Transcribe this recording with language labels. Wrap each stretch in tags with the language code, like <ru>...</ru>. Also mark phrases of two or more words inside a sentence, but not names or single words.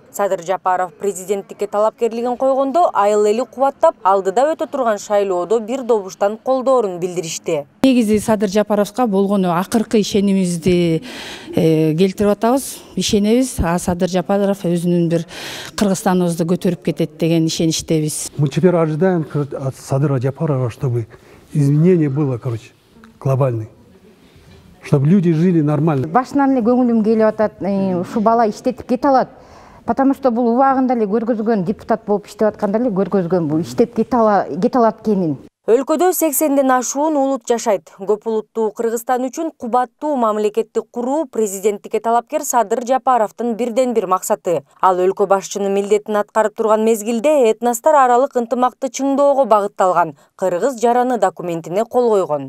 <ky>Садыр Жапаров президенттикке талапкерлигин койгондо айыл эли кубаттап, алдыда өтө турган шайлоодо бир добуштан колдоорун билдиришти. Негизи Садыр Жапаровго болгону акыркы ишенимизди келтирип атабыз, ишенебиз. Садыр Жапаров өзүнүн бир Кыргызстаныбызды көтөрүп кетет деген ишеничтебиз.</ky> <ru>Мы теперь ожидаем от Садыра Жапарова, чтобы изменение было, глобальное. Чтобы люди жили нормально.</ru> <ky>Башынан эле көңүлүм келип атат, ушу бала иштетип кете алат.</ky> <ru>Потому что</ru> <ky>бул убагында эле көргөзгөн, депутат болуп иштеп атканда эле көргөзгөн, бул иштеп кете алат экенин. Өлкөдө 80ден ашуун улут жашайт. Көп улуттуу Кыргызстан үчүн кубаттуу мамлекетти куруу президенттикке талапкер Садыр Жапаровдун бирден бир максаты. Ал өлкө башчынын милдетин аткарып турган мезгилде этностор аралык ынтымакты чыңдоого багытталган Кыргыз жараны документине кол койгон.</ky>